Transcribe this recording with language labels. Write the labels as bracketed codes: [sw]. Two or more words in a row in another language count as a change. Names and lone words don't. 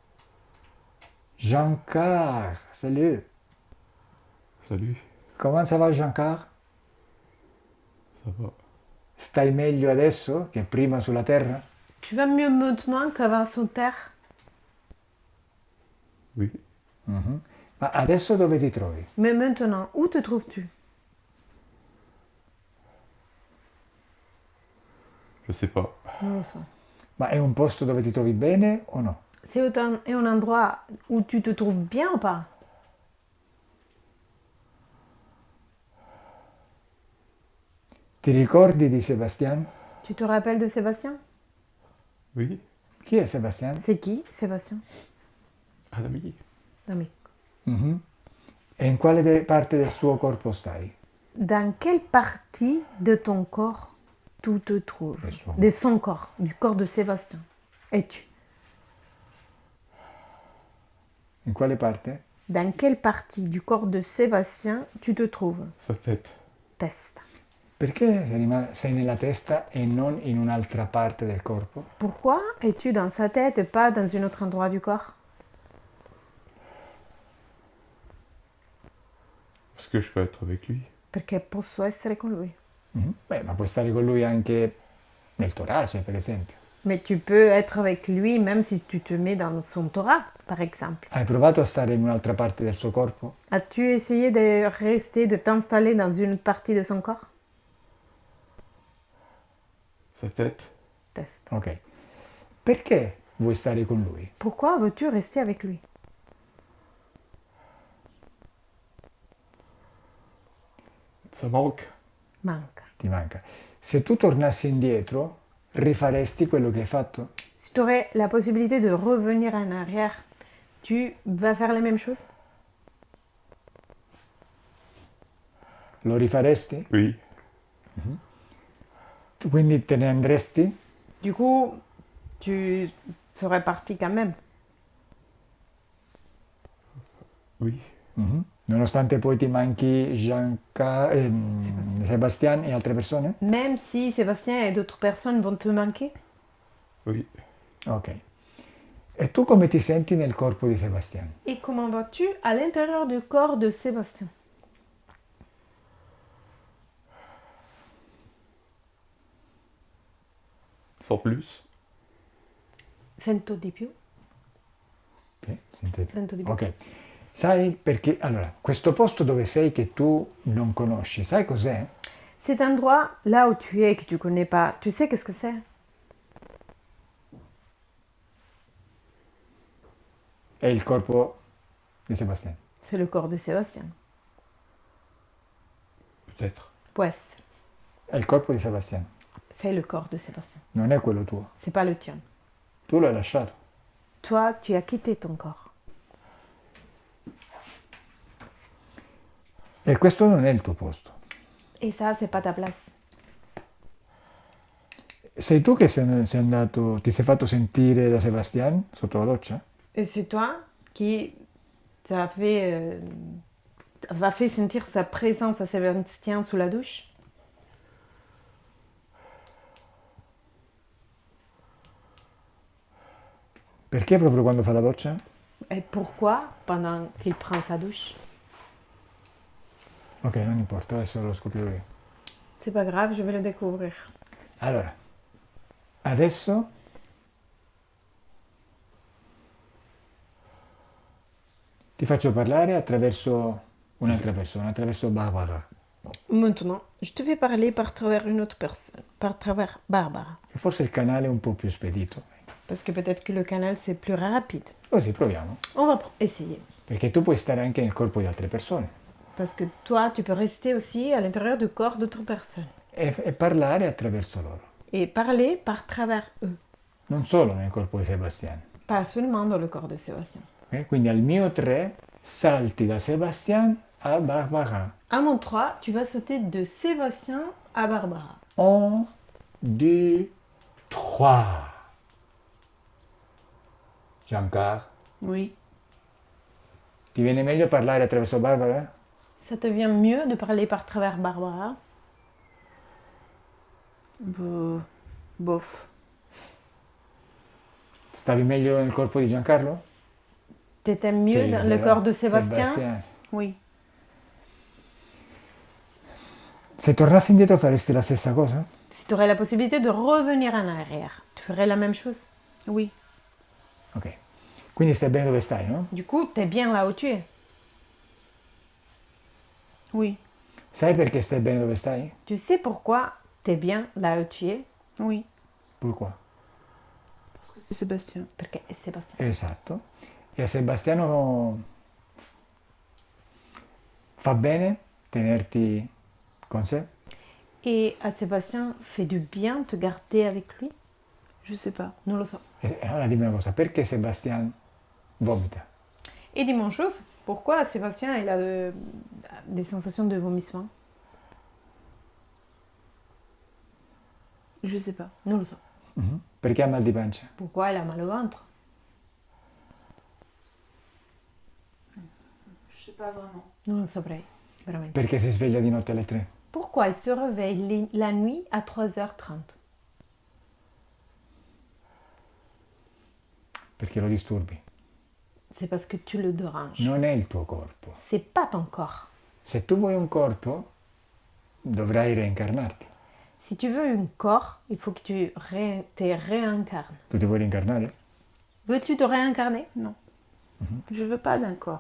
[fr] Giancarlo, salut. Salut, Comment ça va Giancarlo? ça va. [it] Stai meglio adesso che prima sulla terra? [fr] Tu vas mieux maintenant qu'avant sur terre? Oui, [it] Ma adesso dove ti trovi? [fr] Mais maintenant, où te trouves-tu? je sais pas. [it] Non lo so. Ma è un posto dove ti trovi bene o no? [fr] C'est un endroit où tu te trouves bien ou pas? [it] Ti ricordi di Sebastian? [fr] Tu te rappelles de Sébastien? Oui, [it] Chi è Sebastian? [fr] C'est qui, Sébastien? un ami. Ami. [it] E in quale parte del suo corpo stai? [fr] Dans quelle partie de ton corps tu te trouves? De son. De son corps, du corps de Sébastien. Es-tu? [it] In quale parte? [fr] Dans quelle partie du corps de Sébastien tu te trouves? Sa tête. [it] Testa. Perché sei nella testa e non in un'altra parte del corpo? [fr] Pourquoi es-tu dans sa tête et pas dans un autre endroit du corps? Parce que je peux être avec lui. [it] Perché posso essere con lui. Beh, ma puoi stare con lui anche nel torace, per esempio. [fr] Mais tu peux être avec lui même si tu te mets dans son thorax, par exemple. [it] Hai provato a stare in un'altra parte del suo corpo? [fr] As-tu essayé de rester, de t'installer dans une partie de son corps? Sa tête. [it] Test. Ok. Perché vuoi stare con lui? [fr] Pourquoi veux-tu rester avec lui? Ça manque. [it] Manca. Ti manca. Se tu tornassi indietro, rifaresti quello che hai fatto? [fr] Si tu aurais la possibilité de revenir en arrière, tu vas faire les mêmes choses? [it] Lo rifaresti? [fr] Oui, [it] Quindi te ne andresti? [fr] Du coup, tu serais parti quand même. oui. [it] Nonostante poi ti manchi Sebastian e altre persone? [fr] Même si Sébastien et d'autres personnes vont te manquer? Oui, [it] Ok. E tu come ti senti nel corpo di Sebastian? [fr] Et comment vas-tu à l'intérieur du corps de Sébastien? sans plus. [it] Sento di più? Ok, Sento di più. Ok. Sai perché? Allora, questo posto dove sei che tu non conosci, sai cos'è? [fr] Cet endroit là où tu es que tu connais pas, tu sais qu'est-ce que c'est? [it] È il corpo di Sebastian. [fr] C'est le corps de Sébastien. Peut-être. Pues, [it] È il corpo di Sebastian, [fr] c'est le corps de Sébastien. [it] non è quello tuo. [fr] C'est pas le tien. [it] Tu l'hai lasciato. [fr] Toi, tu as quitté ton corps. [it] E questo non è il tuo posto. [fr] Et ça, c'est pas ta place. [it] Sei tu che sei andato, ti sei fatto sentire da Sebastian sotto la doccia? [fr] Et c'est toi qui t'a fait, va fait sentir sa présence à Sébastien sous la douche? [it] Perché proprio quando fa la doccia? [fr] Et pourquoi pendant qu'il prend sa douche? [it] Ok, non importa, adesso lo scoprirò io. [fr] C'est pas grave, je vais le découvrir. [it] Allora, adesso ti faccio parlare attraverso un'altra persona, attraverso Barbara. [fr] Maintenant, je te fais parler par travers une autre personne, par travers Barbara. [it] E forse il canale è un po' più spedito. [fr] Parce que peut-être que le canal c'est plus rapide. [it] Così proviamo. [fr] On va essayer. [it] Perché tu puoi stare anche nel corpo di altre persone [fr] Parce que toi, tu peux rester aussi à l'intérieur du corps d'autres personnes. [it] e parlare attraverso loro. [fr] Et parler par travers eux. [it] Non solo nel corpo di Sebastiano. [fr] Pas seulement dans le corps de Sébastien. Ok? [it] Quindi al mio 3 salti da Sebastian a Barbara. [fr] À mon 3, tu vas sauter de Sébastien à Barbara. 1, 2, 3. Giancar, Oui. [it] ti viene meglio parlare attraverso Barbara? [fr] Ça te vient mieux de parler par travers Barbara? Bof. [it] Stavi meglio nel corpo di Giancarlo? [fr] T'étais mieux [it] Sì, [fr] dans le [it] vero? [fr] corps de Sébastien? Sebastian. Oui. [it] Se tornassi indietro faresti la stessa cosa? [fr] Si tu aurais la possibilité de revenir en arrière, tu ferais la même chose? Oui. Ok. [it] Quindi stai bene dove stai, no? [fr] Du coup, t'es bien là où tu es. Oui. Sai perché stai bene dove stai? Tu sais pourquoi t'es bien là où tu es? Oui. Pourquoi? Parce que c'est Sébastien. [it] Perché è Sébastien. Esatto. E a Sebastiano fa bene tenerti con sé? [fr] Et à Sébastien, fait du bien te garder avec lui? Je sais pas. [it] Non lo so. E allora dimmi una cosa, perché Sebastian vomita? [fr] Et dis-moi une chose, pourquoi Sébastien il a des sensations de vomissement? Je sais pas. [it] Non lo so. Perché ha mal di pancia? [fr] Pourquoi il a mal au ventre? Je sais pas vraiment. [it] Non lo saprei, veramente. Perché si sveglia di notte alle 3? [fr] Pourquoi il se réveille la nuit à 3h30? [it] Perché lo disturbi. [fr] C'est parce que tu le déranges. [it] Non è il tuo corpo. [fr] C'est pas ton corps. [it] Se tu vuoi un corpo, dovrai reincarnarti. [fr] Si tu veux un corps, il faut que tu te réincarnes. [it] Tu ti vuoi reincarnare? [fr] Veux-tu te réincarner? Non. Je veux pas d'un corps.